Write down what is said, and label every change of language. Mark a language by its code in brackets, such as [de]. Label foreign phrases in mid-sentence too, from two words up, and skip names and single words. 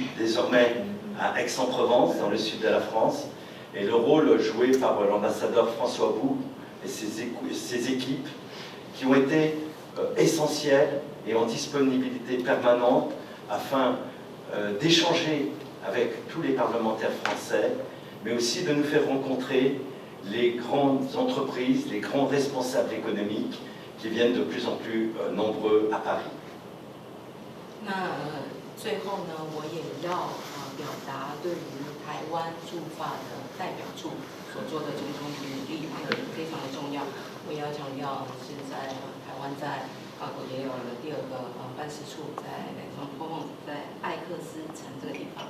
[fr] désormais à Aix-en-Provence, dans le sud de la France, et le rôle joué par l'ambassadeur François Bou et ses équipes qui ont été essentielles et en disponibilité permanente afin d'échanger avec tous les parlementaires français, mais aussi de nous faire rencontrer les grandes entreprises, les grands responsables économiques qui viennent de plus en plus nombreux à Paris. [zh] 最后呢，我也要表达对于台湾驻法的代表处所做的种种努力，非常的重要。我也要强调，现在台湾在法国也有了第2个办事处，在在艾克斯城这个地方。